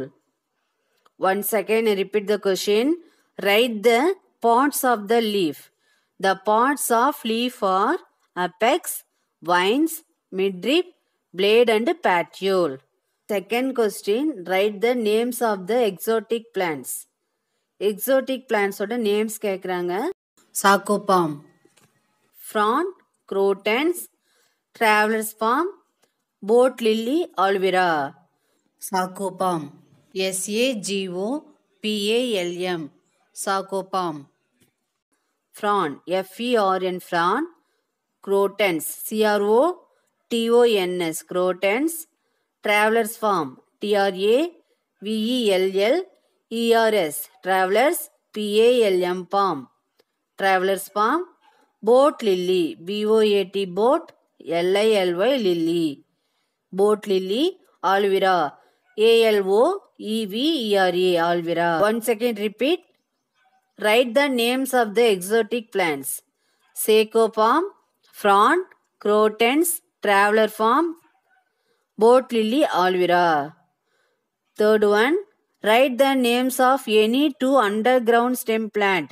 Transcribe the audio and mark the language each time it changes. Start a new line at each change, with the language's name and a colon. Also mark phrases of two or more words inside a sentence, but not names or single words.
English: Once again, repeat the question. Write the parts of the leaf. The parts of leaf are apex, vines, midrib, blade and petiole. Second question, write the names of the exotic plants. Exotic plants
Tamil: oda names கேக்குறாங்க.
English: Sarcopalm, fern, crotons, traveler's palm, boat lily, aloe vera. Sarcopalm. SAGOPALM. Sarcopalm. Fern. FERN. Fern. Crotons. CROTONS. Crotons. Traveler's palm. TRAVELLERS. Travelers. PALM. Palm. Traveler's palm. Boat lily. BOAT. Boat. LILY. Lily. Boat lily. Aloe vera. ALOEVERA. Aloe vera. Once again repeat. Write the names of the exotic plants. Sarcopalm, fern, crotons, traveler palm, boat lily, aloe vera. Third one, write the names of any two underground stem plant.